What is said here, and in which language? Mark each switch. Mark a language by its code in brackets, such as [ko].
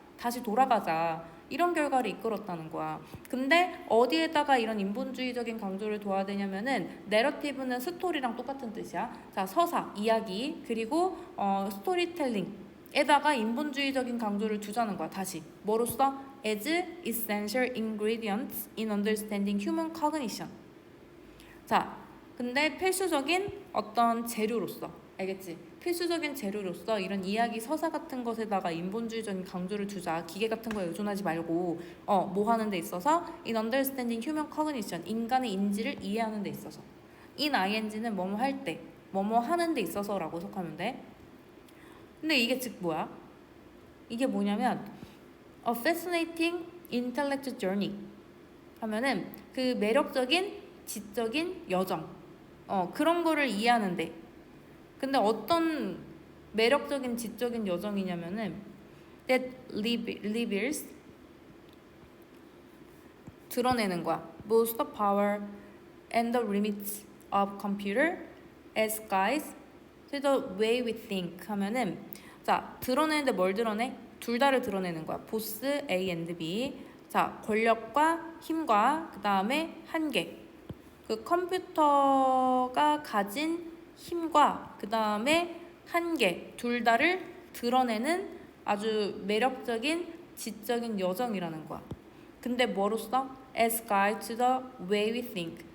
[ko] 다시 돌아가자. 이런 결과를 이끌었다는 거야. 근데 어디에다가 이런 인본주의적인 강조를 둬야 되냐면은 내러티브는 스토리랑 똑같은 뜻이야. 자, 서사, 이야기, 그리고 스토리텔링에다가 인본주의적인 강조를 두자는 거야. 다시 뭐로써? [en] As essential ingredients in understanding human cognition. [ko] 자, 근데 필수적인 어떤 재료로서, 알겠지? 필수적인 재료로서 이런 이야기 서사 같은 것에다가 인본주의적인 강조를 두자. 기계 같은 거에 의존하지 말고 뭐 하는 데 있어서 [en] in understanding human cognition, [ko] 인간의 인지를 이해하는 데 있어서. in ing는 뭐뭐 할 때, 뭐뭐 하는 데 있어서라고 해석하면 돼. 근데 이게 즉 뭐야? 이게 뭐냐면 [en] a fascinating intellect journey [ko] 하면은 그 매력적인 지적인 여정, 그런 거를 이해하는데. 근데 어떤 매력적인 지적인 여정이냐면은 [en] that reveals [ko] 드러내는 거야. [en] Both the power and the limits of computer as guides to the way we think [ko] 하면은 자, 드러내는데 뭘 드러내? 둘 다를 드러내는 거야. [en] both A and B. [ko] 자, 권력과 힘과 그 다음에 한계. 그 컴퓨터가 가진 힘과 그 다음에 한계, 둘 다를 드러내는 아주 매력적인 지적인 여정이라는 거야. 근데 뭐로써? [en] As guide to the way we think.